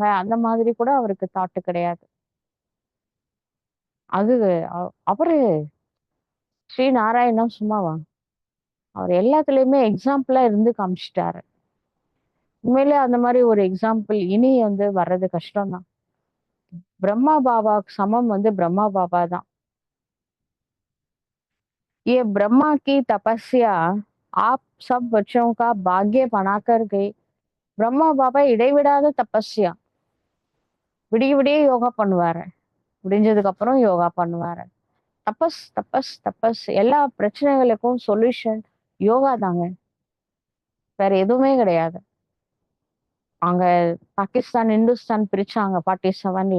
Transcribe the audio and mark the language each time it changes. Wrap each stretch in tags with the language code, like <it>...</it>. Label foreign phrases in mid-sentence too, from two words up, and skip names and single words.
<ta>அந்த மாதிரி கூட அவருக்கு தாட் கிடையாது. அது அவரு ஸ்ரீ நாராயணா சும்மாவா? அவர் எல்லாத்துலயுமே எக்ஸாம்பிளா இருந்து காமிச்சுட்டாரு. உண்மையிலே அந்த மாரி ஒரு எக்ஸாம்பிள் இனி வந்து வர்றது கஷ்டம் தான். பிரம்மா பாபாக்கு சமம் வந்து பிரம்மா பாபா தான்.</ta> <hi>ये ब्रह्मा की तपस्या आप सब बच्चों का भाग्य बनाकर गई.</hi> <ta>பிரம்மா பாபா இடைவிடாத தபஸ்யா. விடிய விடிய யோகா பண்ணுவாரு. விடிஞ்சதுக்கு அப்புறம் யோகா பண்ணுவாரு. தபஸ், தபஸ், தபஸ். எல்லா பிரச்சனைகளுக்கும் சொல்யூஷன் யோகா தாங்க. வேற எதுவுமே கிடையாது. அங்க பாகிஸ்தான், இந்துஸ்தான் பிரிச்சாங்க 47ல.</ta>